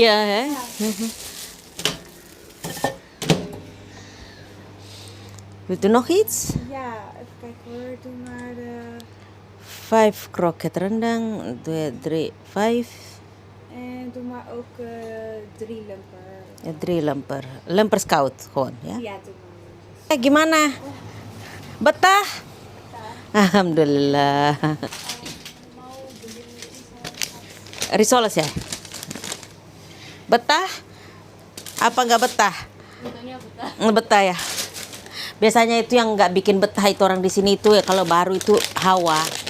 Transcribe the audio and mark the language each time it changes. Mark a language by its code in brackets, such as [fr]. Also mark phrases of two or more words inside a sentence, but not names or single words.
[nl] Ja, hè? Wilt u nog iets? Ja, even kijken hoor. Doe maar de... 5 kroket rendang, 2, 3, 5. En doe maar ook 3 lemper. 3 lemper. Lemper scout gewoon, ya? Ja, doe maar. [id] Gimana? Betah? Alhamdulillah. Risoles ya? Betah? Apa nggak betah? Betah ya. Biasanya itu yang nggak bikin betah itu orang di sini itu ya kalau baru itu hawa.